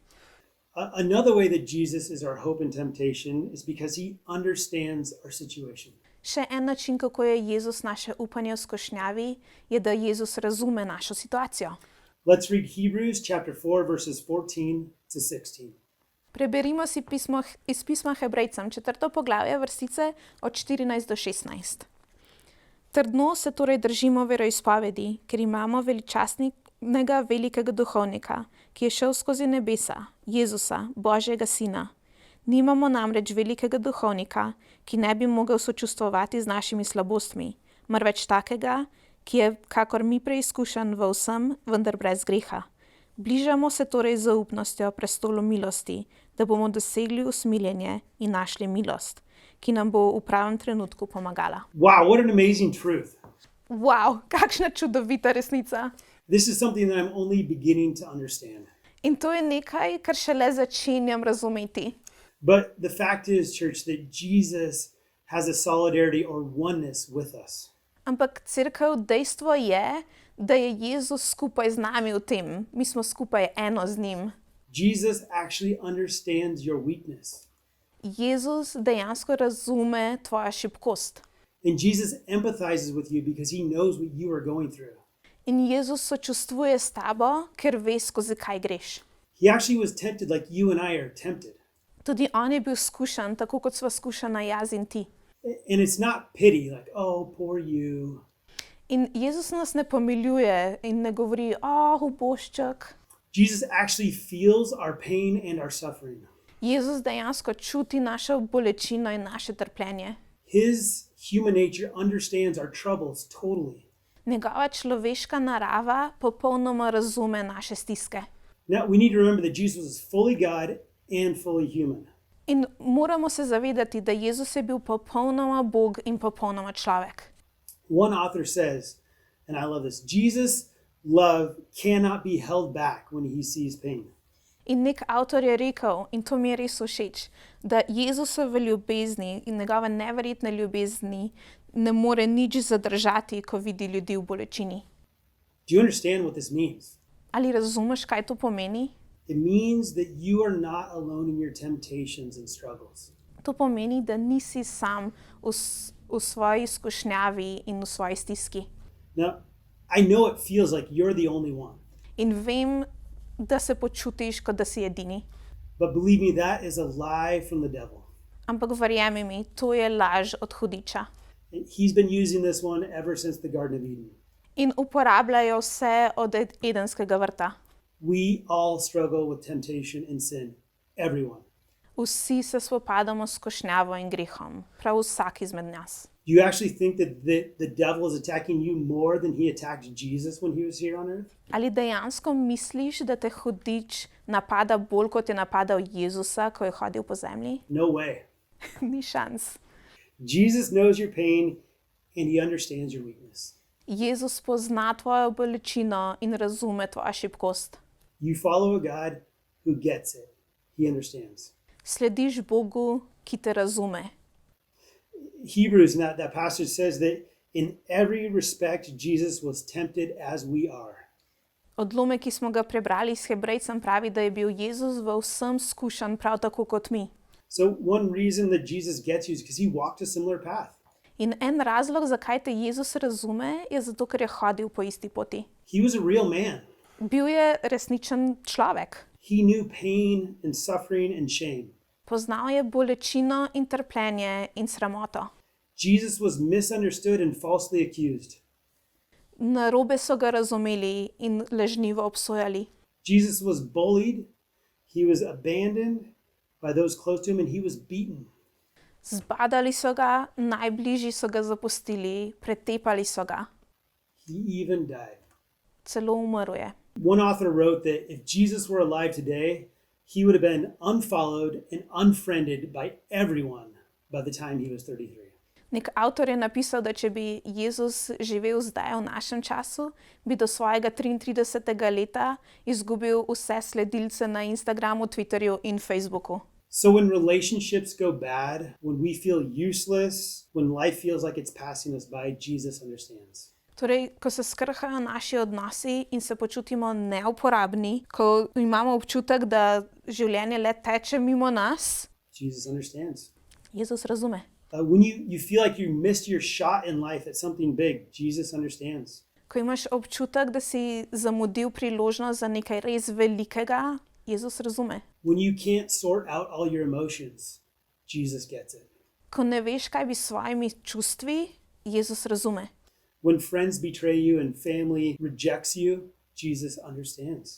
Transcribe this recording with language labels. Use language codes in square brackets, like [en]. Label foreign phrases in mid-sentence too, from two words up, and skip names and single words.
[en] Another way that Jesus is our hope in temptation is because he understands our situation. [sl] Še en način, kako je Jezus naše upanje v skušnjavi, je, da Jezus razume našo situacijo. [en] Let's read Hebrews chapter 4 verses 14 to 16. [sl] Preberimo si iz pisma Hebrejcem, 4. poglavje, vrstice od 14 do 16. Trdno se torej držimo veroizpovedi, ker imamo veličastnega velikega duhovnika, ki je šel skozi nebesa, Jezusa, Božjega sina. Nimamo namreč velikega duhovnika, ki ne bi mogel sočustvovati z našimi slabostmi, marveč takega, ki je kakor mi preizkušan v vsem, vendar brez greha. Bližamo se torej z zaupnostjo prestolu milosti, da bomo dosegli usmiljenje in našli milost, ki nam bo v pravem trenutku pomagala. [en] Wow, what an amazing truth. [sl] Wow, kakšna čudovita resnica! [en] This is something that I'm only beginning to understand. [sl] In to je nekaj, kar šele začenjam razumeti. [en] But the fact is, church, that Jesus has a solidarity or oneness with us. [sl] Ampak cerkev, dejstvo je, da je Jezus skupaj z nami v tem. Mi smo skupaj eno z njim. [en] Jesus actually understands your weakness. [sl] Jezus dejansko razume tvojo šibkost. [en] And Jesus empathizes with you because he knows what you are going through. [sl] In Jezus sočustvuje s tabo, ker ve, skozi kaj greš. [en] He actually was tempted like you and I are tempted. [sl] Tudi on je bil skušan, tako kot sva skušana jaz in ti. [en] And it's not pity, like, oh, poor you. [sl] In Jezus nas ne pomiljuje in ne govori, ubožček. [en] Jesus actually feels our pain and our suffering. [sl] Jezus dejansko čuti našo bolečino in naše trpljenje. [en] His human nature understands our troubles totally. [sl] Njegova človeška narava popolnoma razume naše stiske. [en] Now, we need to remember that Jesus was fully God and fully human. [sl] In moramo se zavedati, da Jezus je bil popolnoma Bog in popolnoma človek. [en] One author says, and I love this, Jesus' love cannot be held back when he sees pain. [sl] In nek avtor je rekel, in to mi je res všeč, da Jezusove ljubezni in njegove neverjetne ljubezni ne more nič zadržati, ko vidi ljudi v bolečini. [en] Do you understand what this means? [sl] Ali razumeš, kaj to pomeni? [en] It means that you are not alone in your temptations and struggles. [sl] To pomeni, da nisi sam v svoji skušnjavi in v svoji stiski. [en] Now, I know it feels like you're the only one, [sl] In vem, da se počutiš, kot da si edini. [en] but believe me, that is a lie from the devil. [sl] Ampak verjemi mi, to je laž od hudiča. [en] He's been using this one ever since the Garden of Eden. [sl] In uporabljajo vse od Edenskega vrta. [en] We all struggle with temptation and sin. Everyone. [sl] Vsi se spopadamo s skušnjavo in grehom, prav vsak izmed nas. [en] Do you actually think that the devil is attacking you more than he attacked Jesus when he was here on earth? [sl] Ali dejansko misliš, da te hudič napada bolj, kot je napadal Jezusa, ko je hodil po zemlji? [en] No way. [sl] Ni šans. [en] Jesus knows your pain and he understands your weakness. [sl] Jezus pozna tvojo bolečino in razume tvojo šibkost. [en] You follow a God who gets it. He understands. [sl] Slediš Bogu, ki te razume. [en] Hebrews in that passage says that in every respect Jesus was tempted as we are. [sl] Odlomek, ki smo ga prebrali s Hebrejcem, pravi, da je bil Jezus v vsem skušan prav tako kot mi. [en] So one reason that Jesus gets you is because he walked a similar path. [sl] In en razlog, zakaj te Jezus razume, je zato, ker je hodil po isti poti. [en] He was a real man. [sl] Bil je resničen človek. [en] He knew pain and suffering and shame. [sl] Poznal je bolečino in trpljenje in sramoto. [en] Jesus was misunderstood and falsely accused. [sl] Narobe so ga razumeli in lažnivo obsojali. [en] Jesus was bullied. He was abandoned by those close to him and he was beaten. [sl] Zbadali so ga, najbližji so ga zapustili, pretepali so ga. [en] He even died. [sl] Celo umrl je. [en] One author wrote that if Jesus were alive today, he would have been unfollowed and unfriended by everyone by the time he was 33. [sl] Nek avtor je napisal, da če bi Jezus živel zdaj v našem času, bi do svojega 33. leta izgubil vse sledilce na Instagramu, Twitterju in Facebooku. [en] So when relationships go bad, when we feel useless, when life feels like it's passing us by, Jesus understands. [sl] Torej, ko se skrhajo naši odnosi in se počutimo neuporabni, ko imamo občutek, da življenje le teče mimo nas, [en] Jesus understands. [sl] Jezus razume. [en] When you feel like you missed your shot in life at something big, Jesus understands. [sl] Ko imaš občutek, da si zamudil priložnost za nekaj res velikega, Jezus razume. [en] When you can't sort out all your emotions, Jesus gets it. [sl] Ko ne veš, kaj bi s svojimi čustvi, Jezus razume. [en] When friends betray you and family rejects you, Jesus understands.